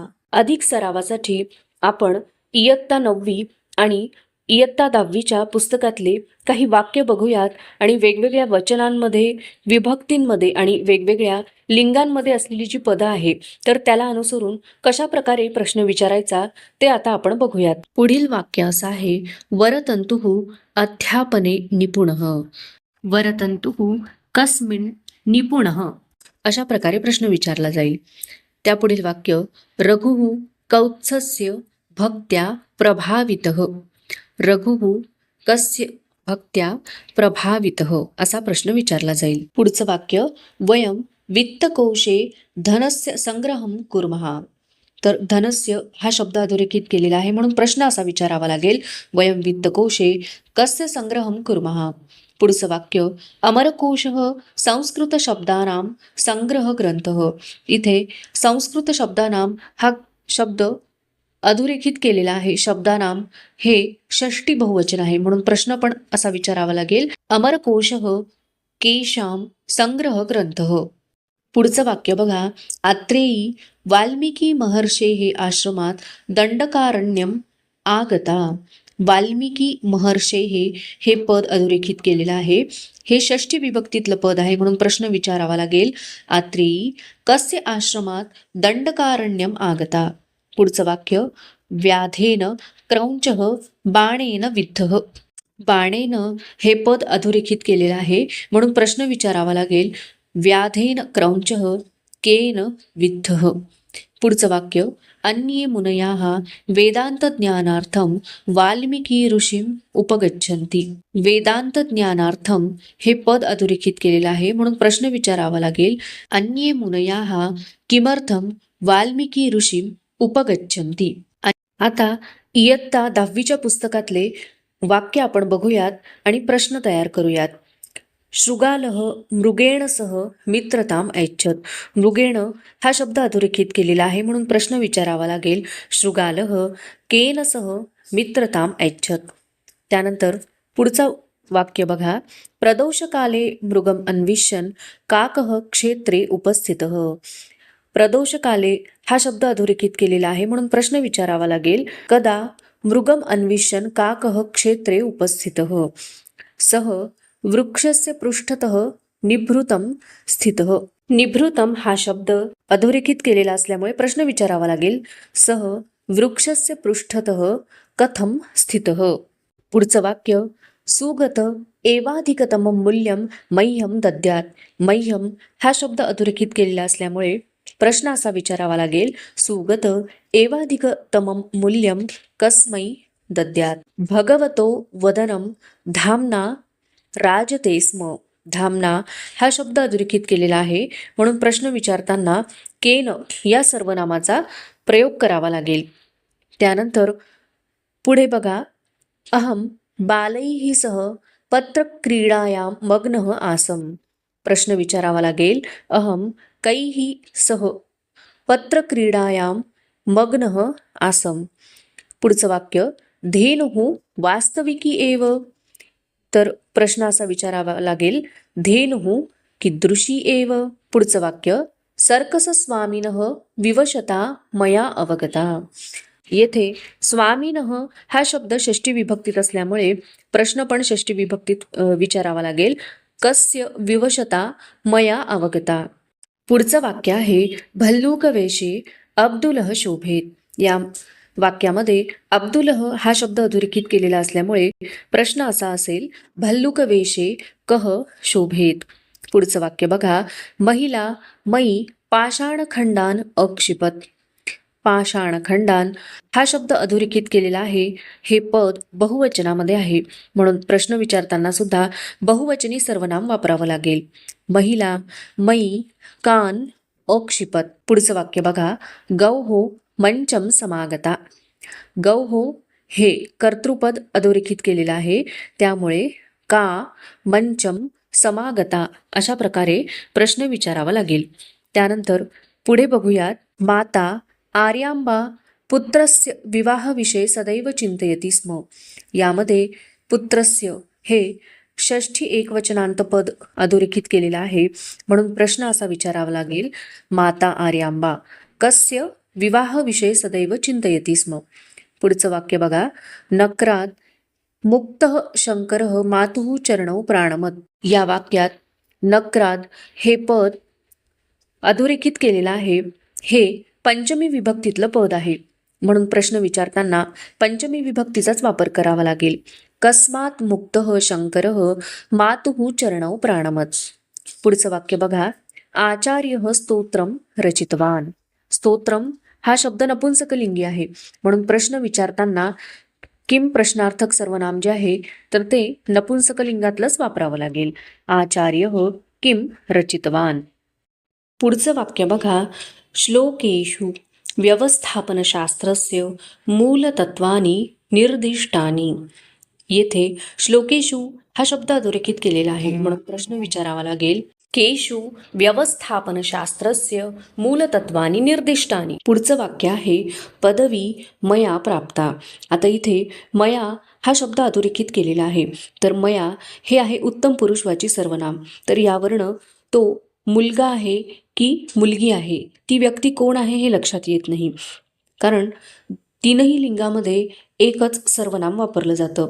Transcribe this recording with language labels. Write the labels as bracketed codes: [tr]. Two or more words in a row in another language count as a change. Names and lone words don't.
[mr] अधिक सरावासाठी आपण इयत्ता 9वी आणि इयत्ता 10वीच्या पुस्तकातले काही वाक्य बघूयात आणि वेगवेगळ्या वचनांमध्ये, विभक्तींमध्ये आणि वेगवेगळ्या लिंगांमध्ये असलेली जी पदं आहे तर त्याला अनुसरून कशा प्रकारे प्रश्न विचारायचा ते आता आपण बघूयात. पुढील वाक्य असं आहे, [sa] वरतंतुः अध्यापने निपुणः. वरतंतुः कस्मिन् निपुणः [mr] अशा प्रकारे प्रश्न विचारला जाईल. त्या पुढील वाक्य, [sa] रघुः कौत्सस्य भक्त्या प्रभावितः. रघुः कस्य भक्त्या प्रभावितः [mr] असा प्रश्न विचारला जाईल. पुढचं वाक्य, [sa] वयम वित्तकोशे धनस्य संग्रहं कुर्मः. [mr] तर धनस्य हा शब्द अधोरेखित केलेला आहे म्हणून प्रश्न असा विचारावा लागेल, [sa] वयम वित्तकोशे कस्य संग्रहं कुर्मः. [mr] पुढचं वाक्य, [sa] अमरकोशः संस्कृत शब्दानां संग्रह ग्रंथः. [mr] इथे [sa] संस्कृत शब्दानां [mr] हा शब्द अधोरेखित केलेला आहे. शब्दानाम हे षष्टी बहुवचन आहे म्हणून प्रश्न पण असा विचारावा लागेल, [sa] अमरकोशः केशाम संग्रह ग्रंथः. [mr] पुढचं वाक्य बघा, [sa] आत्रेयी वाल्मिकी महर्षेः आश्रमात दंडकारण्यम आगता. वाल्मिकी महर्षेः [mr] हे पद अधोरेखित केलेलं आहे. हे षष्ठी विभक्तीतलं पद आहे म्हणून प्रश्न विचारावा लागेल. [sa] आत्री कस्य आश्रमात दंडकारण्यम आगता. [mr] पुढचं वाक्य [sa] व्याधेन क्रौंचः बाणेन विद्धः. [mr] बाणेन हे पद अधोरेखित केलेलं आहे म्हणून प्रश्न विचारावा लागेल. [sa] व्याधेन क्रौंचः केन विद्धः. [mr] पुढचं वाक्य [sa] अन्ये मुनयाः वेदांत ज्ञानार्थम वाल्मिकी ऋषीम उपगच्छन्ति. वेदांत ज्ञानार्थम [mr] हे पद अधोरेखित केलेलं आहे म्हणून प्रश्न विचारावा लागेल. [sa] अन्ये मुनयाः किमर्थम वाल्मिकी ऋषीम उपगच्छन्ति. [mr] आता इयत्ता 10वीच्या पुस्तकातले वाक्य आपण बघूयात आणि प्रश्न तयार करूयात. [sa] शृगालः मृगेण सह मित्रताम ऐच्छत. [mr] मृगेण हा शब्द अधोरेखित केलेला आहे म्हणून प्रश्न विचारावा लागेल. [sa] शृगालः केन सह मित्रताम ऐच्छत. [mr] त्यानंतर पुढचा वाक्य बघा. [sa] प्रदोषकाले मृगम अन्विष्यन् काकः क्षेत्रे उपस्थितः. [mr] प्रदोषकाले हा शब्द अधोरेखित केलेला आहे म्हणून प्रश्न विचारावा लागेल. [sa] कदा मृगम अन्विष्यन् काकः क्षेत्रे उपस्थितः. सः वृक्षस्य पृष्ठतः निभृतं स्थितः. [mr] निभृतं हा शब्द अधोरेखित केलेला असल्यामुळे प्रश्न विचारावा लागेल. [sa] सः वृक्षस्य पृष्ठतः कथं स्थितः. [mr] पुढचं वाक्य [sa] सुगत एवाधिकतमं मूल्यं मह्यं दद्यात्. [mr] मह्यं हा शब्द अधोरेखित केलेला असल्यामुळे प्रश्न असा विचारावा लागेल. [sa] सुगत एवाधिकतमं मूल्यं कस्मै दद्यात्. भगवतो वदनं धाम्ना राजते स्म. [mr] धामना हा शब्द अधोरेखित केलेला आहे म्हणून प्रश्न विचारताना केन या सर्वनामाचा प्रयोग करावा लागेल. त्यानंतर पुढे बघा. [sa] अहम बालैः सह पत्रक्रीडायां मग्नः आसम. [mr] प्रश्न विचारावा लागेल. [sa] अहम कैः सह पत्रक्रीडायां मग्नः आसम. [mr] पुढचं वाक्य [sa] धेनुः वास्तविकी एव. [mr] तर प्रश्न असा विचारावा लागेल. [sa] धेनुः कीदृशी एव. [mr] पुढचं वाक्य [sa] सर्कस स्वामिनः विवशता मया अवगता. [mr] येथे स्वामिनः हा शब्द षष्ठी विभक्तीत असल्यामुळे प्रश्न पण षष्ठी विभक्तीत विचारावा लागेल. [sa] कस्य विवशता मया अवगता. [mr] पुढचं वाक्य आहे [sa] भल्लूक वेशे अब्दुलः शोभेत. [mr] या वाक्यामध्ये अब्दुलह हा शब्द अधोरेखित केलेला असल्यामुळे प्रश्न असा असेल. [sa] भल्लुक वेशे कह शोभेत. [mr] पुढचं वाक्य बघा. [sa] महिला मयी पाषाणखंडान अक्षिपत. [mr] पाषाणखंडान हा शब्द अधोरेखित केलेला आहे. हे पद बहुवचनामध्ये आहे म्हणून प्रश्न विचारताना सुद्धा बहुवचनी सर्वनाम वापरावं लागेल. [sa] महिला मयी कान अक्षिपत. [mr] पुढचं वाक्य बघा. [sa] गौहो मंचम समागता. [mr] गौहो हे कर्तृपद अधोरेखित केलेलं आहे त्यामुळे [sa] का मंचम समागता [mr] अशा प्रकारे प्रश्न विचारावा लागेल. त्यानंतर पुढे बघूयात. [sa] माता आर्यांबा पुत्रस्य विवाहविषये सदैव चिंतयति स्म. [mr] यामध्ये पुत्रस्य हे षष्ठी एकवचनांत पद अधोरेखित केलेलं आहे म्हणून प्रश्न असा विचारावा लागेल. [sa] माता आर्यांबा कस्य विवाहविषये सदैव चिंतयति स्म. [mr] पुढचं वाक्य बघा. [sa] नक्रात मुक्तः शंकरः मातुः चरणौ प्राणमत. [mr] या वाक्यात नक्रात हे पद अधोरेखित केलेलं आहे. हे पंचमी विभक्तीतलं पद आहे म्हणून प्रश्न विचारताना पंचमी विभक्तीचाच वापर करावा लागेल. [sa] कस्मात मुक्तः शंकरः मातुः चरणौ प्राणमत. [mr] पुढचं वाक्य बघा. [sa] आचार्यः स्तोत्रम रचितवान. [mr] स्तोत्रम हा शब्द नपुंसकलिंगी आहे म्हणून प्रश्न विचारताना किम प्रश्नार्थक सर्वनाम जे आहे तर ते नपुंसकलिंगातलंच वापरावं लागेल. [sa] आचार्यः किम रचितवान. [mr] पुढचं वाक्य बघा. [sa] श्लोकेषु व्यवस्थापनशास्त्रस्य मूलतत्वानि निर्दिष्टानि. [mr] येथे श्लोकेषु हा शब्द अधोरेखित केलेला आहे म्हणून प्रश्न विचारावा लागेल. [sa] केषु व्यवस्थापनशास्त्रस्य मूलतत्वानि निर्दिष्टानि. [mr] पुढचं वाक्य आहे [sa] पदवी मया प्राप्ता. [mr] आता इथे मया हा शब्द अधोरेखित केलेला आहे तर मया हे आहे उत्तम पुरुषवाची सर्वनाम. तर यावरनं तो मुलगा आहे की मुलगी आहे ती व्यक्ती कोण आहे हे लक्षात येत नाही कारण तीनही लिंगामध्ये एकच सर्वनाम वापरलं जातं.